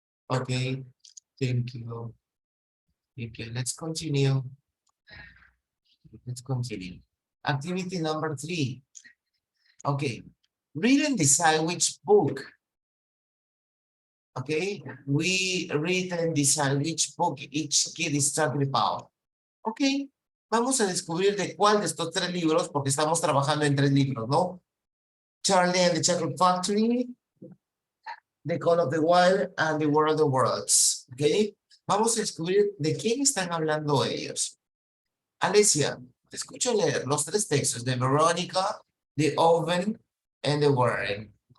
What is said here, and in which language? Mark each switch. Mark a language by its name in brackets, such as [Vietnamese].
[English] Okay. Thank you. Thank you. Let's continue. Let's continue. Activity number 3. Okay. Read and decide which book. Okay. We read and decide which book each kid is talking about. Ok. [Spanish] Vamos a descubrir de cuál de estos 3 libros, porque estamos trabajando en 3 libros, ¿no? [English] Charlie and the Chocolate Factory, The Call of the Wild, and The World of the Worlds. Ok. [Spanish] Vamos a descubrir de quién están hablando ellos. Alessia, te escucho leer los 3 textos de Verónica, The Oven, and The Warren.